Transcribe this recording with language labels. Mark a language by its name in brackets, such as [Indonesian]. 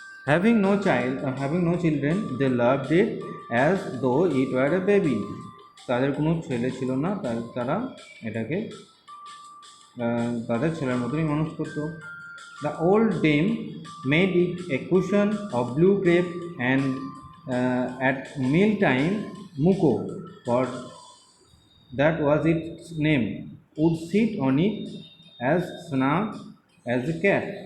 [English] Having no children, they loved it as though it were a baby. [Bangla] তাদের কোনো ছেলে ছিল না, তারা এটাকে তাদের ছেলের মতনই মানুষ করতো। [English] The old dame made it a cushion of blue crepe, and at meal time Muko, for that was its name, would sit on it as snug as a cat.